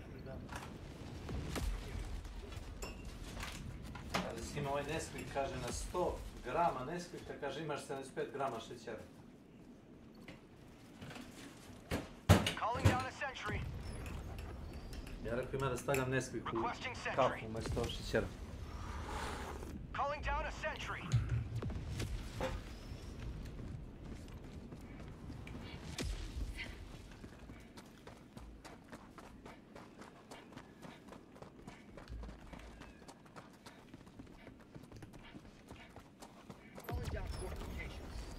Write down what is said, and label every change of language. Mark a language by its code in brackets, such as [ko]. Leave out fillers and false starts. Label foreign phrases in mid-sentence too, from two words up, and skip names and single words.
[sr] da. Ali ima ovaj Nesquik, kaže na 100 grama Nesquika, kaže imaš 75 grama šećera. [en] Calling down a sentry. [sr] Ja rekao ima da stavljam Nesquik u kafu umjesto šećera. [en] Calling down a sentry. Calling down fortifications.